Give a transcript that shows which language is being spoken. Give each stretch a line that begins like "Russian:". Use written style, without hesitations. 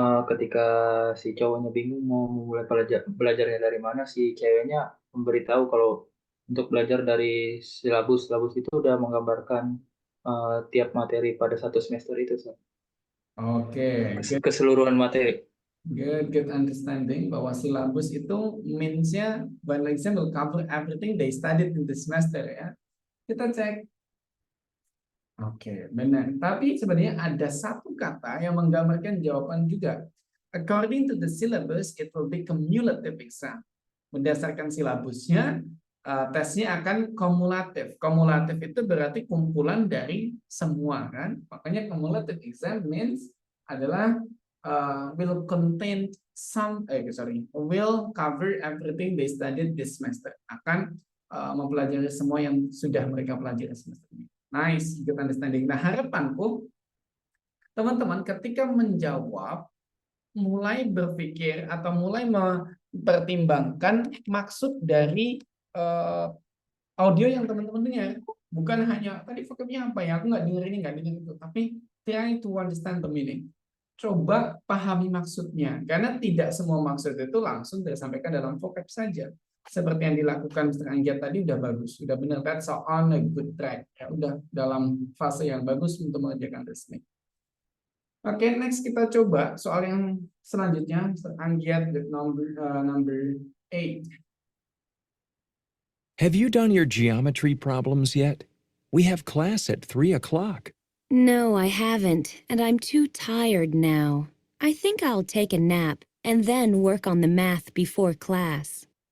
Indonesian: Ketika si cowoknya bingung mau mulai belajarnya dari mana, si ceweknya memberitahu kalau untuk belajar dari silabus itu udah menggambarkan tiap materi pada satu semester itu. Oke, Keseluruhan materi.
English: Good understanding
Indonesian: bahwa silabus itu means-nya
English: one exam will cover everything they studied in the semester ya.
Indonesian: Kita cek. Oke, benar. Tapi sebenarnya ada satu kata yang menggambarkan jawaban juga.
English: According to the syllabus, it will be cumulative exam.
Indonesian: Berdasarkan silabusnya, tesnya akan kumulatif. Kumulatif itu berarti kumpulan dari semua kan.
English: Makanya cumulative exam means adalah will contain will cover everything they studied this semester.
Indonesian: Akan mempelajari semua yang sudah mereka pelajari semester ini.
English: Nice, good understanding.
Indonesian: Nah, harapanku Teman-teman, ketika menjawab, mulai berpikir atau mulai mempertimbangkan maksud dari audio yang teman-teman dengar. Bukan hanya tadi vocabnya apa ya, aku nggak dengar ini, nggak dengar itu.
English: Tapi try to understand the meaning.
Indonesian: Coba pahami maksudnya. Karena tidak semua maksud itu langsung disampaikan dalam vocab saja. Seperti yang dilakukan Mr. Anggia tadi udah bagus. Udah benar,
English: that's on a good track.
Indonesian: Ya, udah dalam fase yang bagus untuk mengerjakan listening. Oke, next kita coba soal yang selanjutnya.
English: Mr. Anggia with number 8. Have you done your geometry problems yet? We have class at 3 o'clock. No, I haven't, and I'm too tired now. I think I'll take a nap and then work on the math before class.